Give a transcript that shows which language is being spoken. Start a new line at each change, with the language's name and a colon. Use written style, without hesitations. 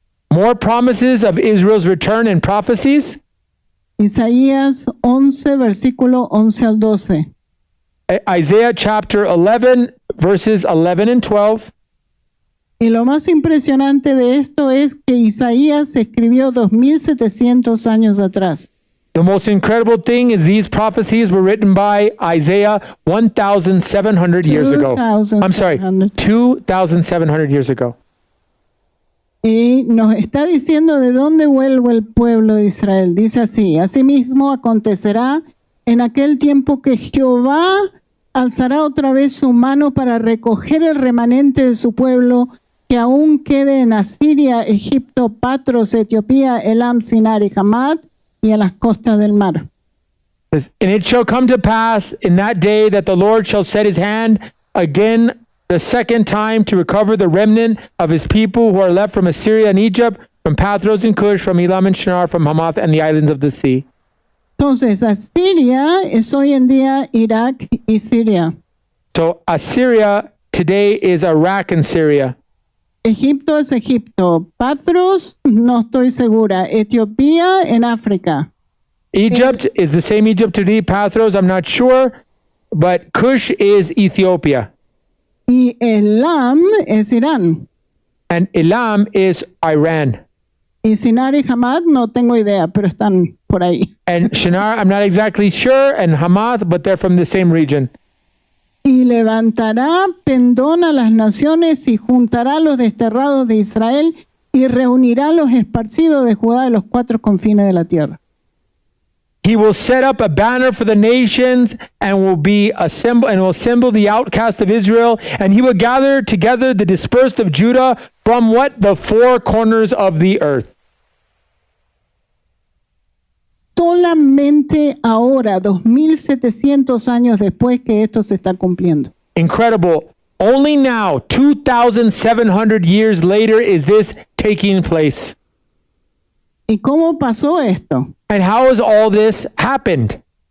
English: More promises of Israel's return and prophecies.
Spanish: Isaías 11, versículo 11 al 12.
English: Isaiah chapter 11, verses 11 and 12.
Spanish: Y lo más impresionante de esto es que Isaías escribió 2700 años atrás.
English: The most incredible thing is these prophecies were written by Isaiah 1,700 years ago. 2,700 years ago.
Spanish: Y nos está diciendo de dónde vuelve el pueblo de Israel. Dice así: asimismo acontecerá en aquel tiempo que Jehová alzará otra vez su mano para recoger el remanente de su pueblo que aún quede en Asiria, Egipto, Patros, Etiopía, Elam, Sinar y Hamad, y a las costas del mar.
English: And it shall come to pass in that day that the Lord shall set his hand again the second time to recover the remnant of his people who are left from Assyria and Egypt, from Pathros and Cush, from Elam and Shinar, from Hamath and the islands of the sea.
Spanish: Entonces, Asiria es hoy en día Irak y Siria.
English: So Assyria today is Iraq and Syria.
Spanish: Egipto es Egipto. Patros, no estoy segura. Etiopía en África.
English: Egypt is the same Egypt today. Pathros, I'm not sure, but Cush is Ethiopia.
Spanish: Y Elam es Irán.
English: And Elam is Iran.
Spanish: Y Sinar y Hamad no tengo idea, pero están por ahí.
English: And Shinar, I'm not exactly sure, and Hamath, but they're from the same region.
Spanish: Y levantará pendón a las naciones y juntará a los desterrados de Israel y reunirá a los esparcidos de Judá de los cuatro confines de la tierra.
English: He will set up a banner for the nations and will assemble the outcast of Israel, and he will gather together the dispersed of Judah from what? The four corners of the earth.
Spanish: Solamente ahora, 2700 años después que esto se está cumpliendo.
English: Incredible. Only now, 2,700 years later, is this taking place.
Spanish: ¿Y cómo pasó esto?
English: And how has all this happened?